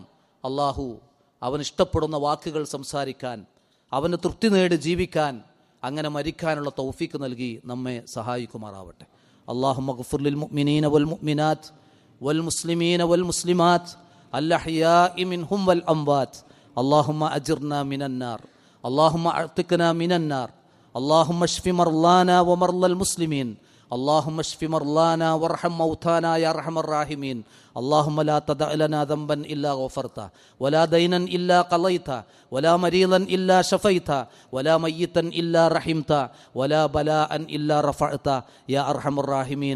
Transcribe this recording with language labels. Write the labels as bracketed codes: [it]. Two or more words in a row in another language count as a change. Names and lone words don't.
[ml] അള്ളാഹു അവൻ ഇഷ്ടപ്പെടുന്ന വാക്കുകൾ സംസാരിക്കാൻ, അവന് തൃപ്തി നേടി ജീവിക്കാൻ, അങ്ങനെ മരിക്കാനുള്ള തൗഫീക്ക് നൽകി നമ്മെ സഹായിക്കുമാറാവട്ടെ. [ar] اللهم اغفر للمؤمنين والمؤمنات والمسلمين والمسلمات الأحياء منهم والأموات. اللهم أجرنا من النار اللهم أعتقنا من النار اللهم اشف مرضانا و مرضى المسلمين, اللهم اشف مرضانا وارحم موتانا يا ارحم الراحمين. اللهم لا تدع لنا ذنبا الا غفرته ولا دينا الا قضيته ولا مريضا الا شفيته ولا ميتا الا رحمته ولا بلاء الا رفعته يا ارحم الراحمين.